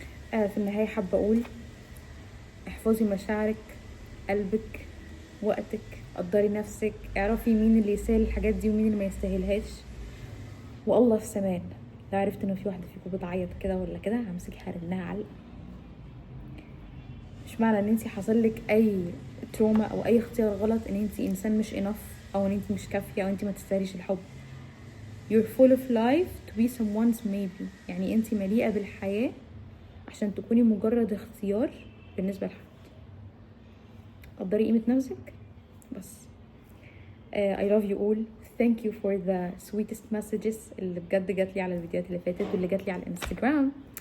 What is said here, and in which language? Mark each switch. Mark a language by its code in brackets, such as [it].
[ar] في النهايه حابه اقول احفظي مشاعرك، قلبك، وقتك، قدري نفسك، اعرفي مين اللي يستاهل الحاجات دي ومين اللي ما يستاهلهاش، والله في سمان. لو عرفت انه في واحده فيكم بتعيط كده ولا كده همسك هرنها علقه. مش معنى ان انت حصل لك اي تروما او اي اختيار غلط ان انت انسان مش enough او ان انت مش كافيه او انت ما تستاهليش الحب. [en] you're full of life to be someone's maybe. [ar] يعني انت مليئه بالحياه عشان تكوني مجرد اختيار بالنسبه لحد. قدري قيمه نفسك بس. [en] I love you all. thank you for the sweetest messages [ar] اللي بجد جات لي على الفيديوهات اللي فاتت واللي جات لي على الانستجرام.